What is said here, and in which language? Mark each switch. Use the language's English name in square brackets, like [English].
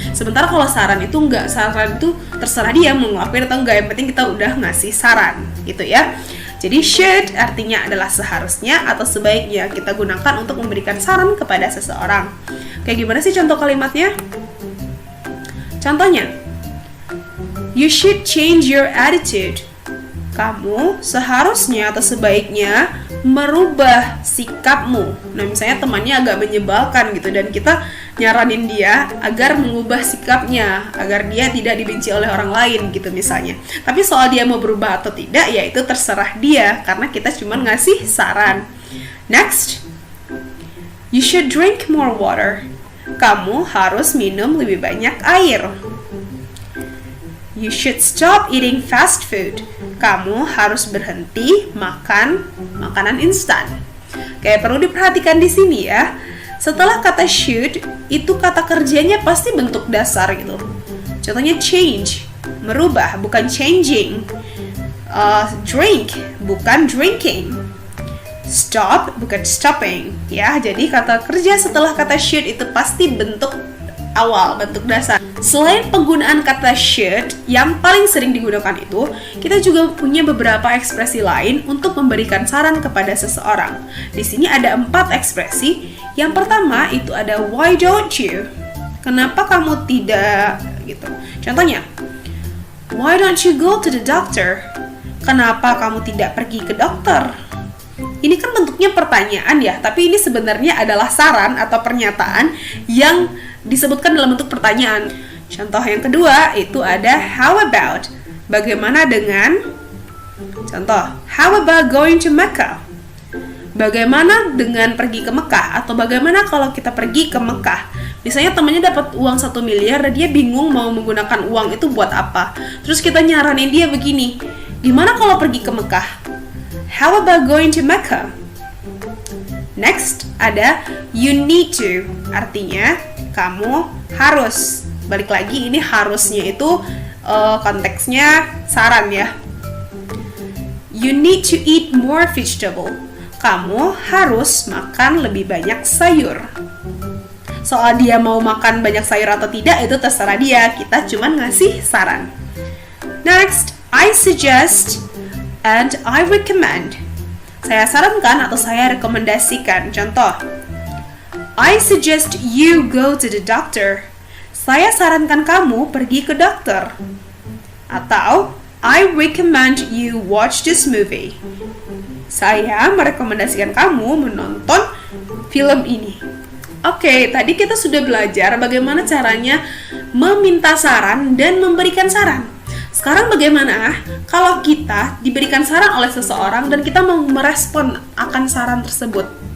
[Indonesian] Sementara kalau saran itu enggak, saran itu terserah dia mau ngelakuin atau enggak, yang penting kita udah ngasih saran gitu ya. Jadi should artinya adalah seharusnya atau sebaiknya kita gunakan untuk memberikan saran kepada seseorang. Kayak gimana sih contoh kalimatnya? [English] Contohnya, you should change your attitude. [Indonesian] Kamu seharusnya atau sebaiknya merubah sikapmu. Nah, misalnya temannya agak menyebalkan gitu dan kita nyaranin dia agar mengubah sikapnya, agar dia tidak dibenci oleh orang lain gitu misalnya. Tapi soal dia mau berubah atau tidak, ya itu terserah dia karena kita cuma ngasih saran. [English] Next, you should drink more water. [Indonesian] Kamu harus minum lebih banyak air. [English] You should stop eating fast food. [Indonesian] Kamu harus berhenti makan makanan instan. Kayak perlu diperhatikan di sini ya. Setelah kata should, itu kata kerjanya pasti bentuk dasar gitu. Contohnya change, merubah, bukan changing. Drink, bukan drinking. Stop, bukan stopping. Ya, jadi kata kerja setelah kata should itu pasti bentuk awal, bentuk dasar. Selain penggunaan kata should yang paling sering digunakan itu, kita juga punya beberapa ekspresi lain untuk memberikan saran kepada seseorang. Di sini ada 4 ekspresi. Yang pertama itu ada [English] why don't you? [Indonesian] Kenapa kamu tidak? Gitu. [English] Contohnya, why don't you go to the doctor? [Indonesian] Kenapa kamu tidak pergi ke dokter? Ini kan bentuknya pertanyaan ya, tapi ini sebenarnya adalah saran atau pernyataan yang disebutkan dalam bentuk pertanyaan. Contoh yang kedua itu ada [English] how about? [Indonesian] Bagaimana dengan? [English] Contoh, how about going to Mecca? [Indonesian] Bagaimana dengan pergi ke Mekah? Atau bagaimana kalau kita pergi ke Mekah? Misalnya temannya dapat uang 1 miliar dan dia bingung mau menggunakan uang itu buat apa. Terus kita nyaranin dia begini, gimana kalau pergi ke Mekah? [English] How about going to Mecca? [Indonesian] Next ada [English] you need to, [Indonesian] artinya kamu harus. Balik lagi ini harusnya itu konteksnya saran ya. [English] You need to eat more vegetable. [Indonesian] Kamu harus makan lebih banyak sayur. Soal dia mau makan banyak sayur atau tidak itu terserah dia, kita cuma ngasih saran. Next, [English] I suggest and I recommend. [Indonesian] Saya sarankan atau saya rekomendasikan. [English] Contoh, I suggest you go to the doctor. [Indonesian] Saya sarankan kamu pergi ke dokter. [English] Atau, I recommend you watch this movie. [Indonesian] Saya merekomendasikan kamu menonton film ini. Oke, tadi kita sudah belajar bagaimana caranya meminta saran dan memberikan saran. Sekarang bagaimana kalau kita diberikan saran oleh seseorang dan kita mau merespon akan saran tersebut?